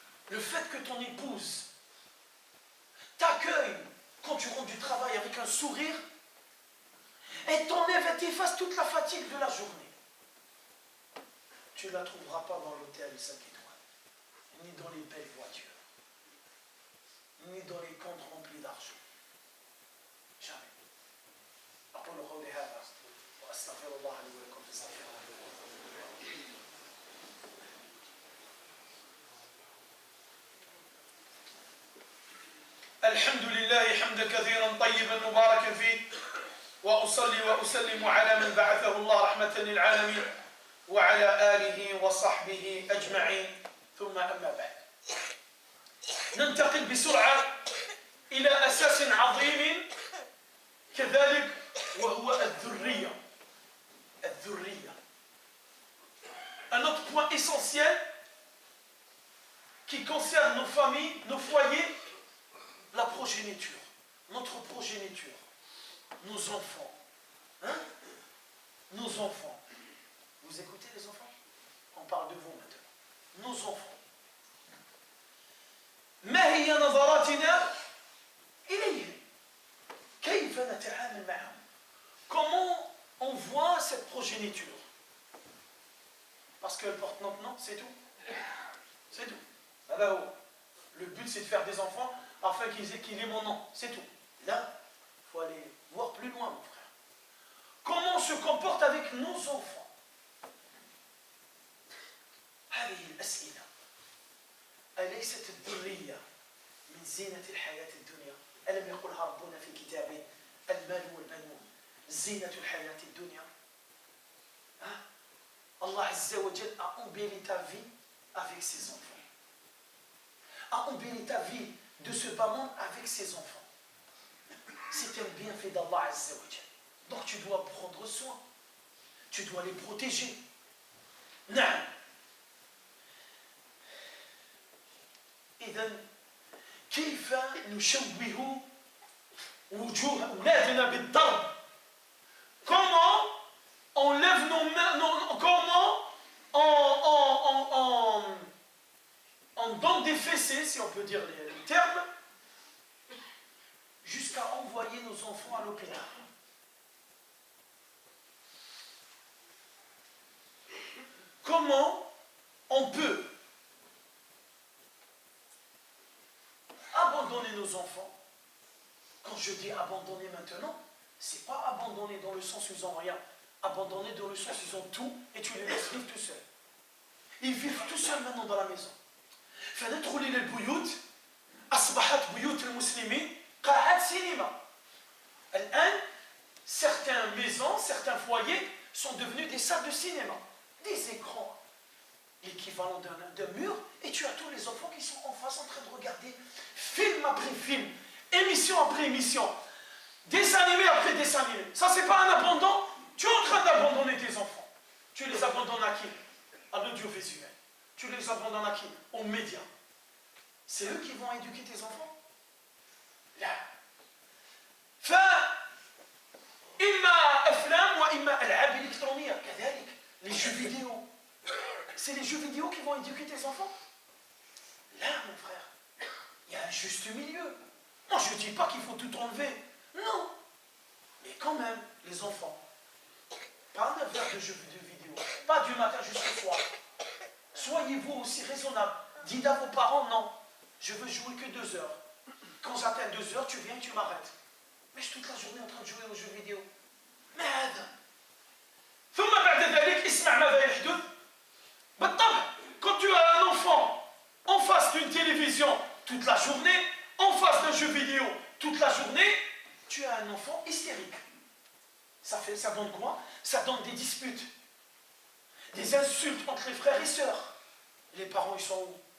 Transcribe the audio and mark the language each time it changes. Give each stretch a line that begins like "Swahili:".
French: Le fait que ton épouse t'accueille quand tu rentres du travail avec un sourire, elle t'enlève et t'efface toute la fatigue de la journée. Tu ne la trouveras pas dans l'hôtel 5 étoiles, ni dans les belles voitures, ni dans les comptes remplis d'argent. Jamais.
Arabic: أقول قولي هذا وأستغفر الله لي ولكم فاستغفروه. الحمد لله حمدا كثيرا طيبا مباركا فيه، وأصلي وأسلم على من بعثه الله رحمة للعالمين وعلى آله وصحبه أجمعين، ثم أما بعد. ننتقل بسرعة إلى أساس عظيم كذلك وهو الذرية. الذرية.
French: Un autre point essentiel qui concerne nos familles, nos foyers, la progéniture, notre progéniture, nos enfants. Hein? Nos enfants. Vous écoutez les enfants? On parle de vous maintenant. Nos enfants.
Arabic: ما هي نظراتنا إليهم؟ كيف نتعامل معهم؟
French: Comment on voit cette progéniture? Parce qu'elle porte notre nom, c'est tout. C'est tout. Alors, le but c'est de faire des enfants afin qu'ils aient mon nom, c'est tout. Là, il faut aller voir plus loin, mon frère. Comment on se comporte avec nos enfants?
Arabic: هذه الأسئلة أليست الذرية من زينة الحياة الدنيا؟ ألم يقولها ربنا في كتابه المال والبنون زينة الحياة الدنيا؟
French: Allah Azza wa Jal a embelli ta vie avec ses enfants. A embelli ta vie de ce bas monde avec ses enfants. C'est un bienfait d'Allah Azza wa Jal. Donc tu dois prendre soin. Tu dois les protéger. نعم.
Arabic: إذن كيف نشوه وجوه أولادنا بالضرب؟
French: Comment on lève nos mains, comment on donne des fessées, si on peut dire les termes, jusqu'à envoyer nos enfants à l'hôpital. Comment on peut abandonner nos enfants? Quand je dis abandonner maintenant, c'est pas abandonner dans le sens où ils n'ont rien. Abandonner dans le sens où ils ont tout et tu les laisses vivre tout seuls. Ils vivent tout seuls maintenant dans la maison.
Arabic: فندخل إلى البيوت أصبحت بيوت المسلمين قاعات سينما.
French: الآن certaines maisons, certains foyers sont devenus des salles de cinéma, des écrans, l'équivalent d'un mur, et tu as tous les enfants qui sont en face en train de regarder film après film, émission après émission, dessin animé après dessin animé. Ça, c'est pas un abandon. Tu es en train d'abandonner tes enfants. Tu les abandonnes à qui? À l'audiovisuel. Tu les abandonnes à qui? Aux médias. C'est eux qui vont éduquer tes enfants? Là.
Arabic: إما أفلام وإما ألعاب إلكترونية كذلك.
French: Les jeux vidéo. C'est les jeux vidéo qui vont éduquer tes enfants? Là, mon frère, il y a un juste milieu. Moi, je ne dis pas qu'il faut tout enlever. Non. Mais quand même, les enfants, pas 9 heures de jeux vidéo, pas du matin jusqu'au soir. Soyez-vous aussi raisonnable. Dites à vos parents, non, je veux jouer que 2 heures. Quand j'atteins 2 heures, tu viens et tu m'arrêtes. Mais je suis toute la journée en train de jouer aux jeux vidéo.
Arabic: ماذا؟ ثم بعد ذلك اسمع ماذا يحدث.
French: بالطبع, quand tu as un enfant en face d'une télévision toute la journée, en face d'un jeu vidéo toute la journée, tu as un enfant hystérique. Ça donne quoi? Ça donne des disputes, des insultes entre les frères et sœurs. Les parents, ils sont où?